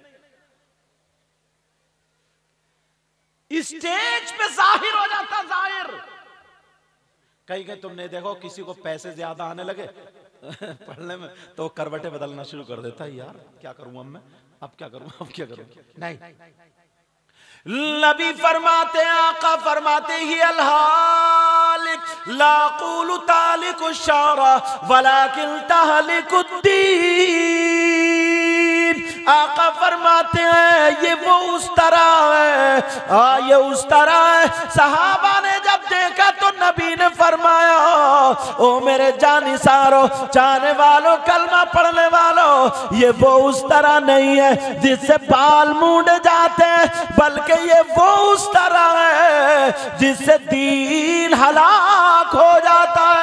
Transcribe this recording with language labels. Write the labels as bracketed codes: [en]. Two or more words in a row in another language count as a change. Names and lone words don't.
[hi] स्टेज पे जाहिर हो जाता, जाहिर। कहीं कहीं तुमने देखो किसी को पैसे ज्यादा आने लगे पढ़ने में, तो करवटे बदलना शुरू कर देता है। यार क्या करूं अब मैं, अब क्या करूं, अब क्या करूं? नहीं, नबी फरमाते, आका फरमाते [ar] هي الحالقة لا أقول تحلق الشعر ولكن تحلق الدين. [hi] आका फरमाते हैं ये वो उस तरह है, ये उस तरह है। सहाबा ने जब देखा तो नबी ने फरमाया, ओ मेरे जानिसारो, चाहने वालों, कलमा पढ़ने वालों, ये वो उस तरह नहीं है जिससे बाल मूंड जाते हैं, बल्कि ये वो उस तरह है जिससे दीन हलाक हो जाता है।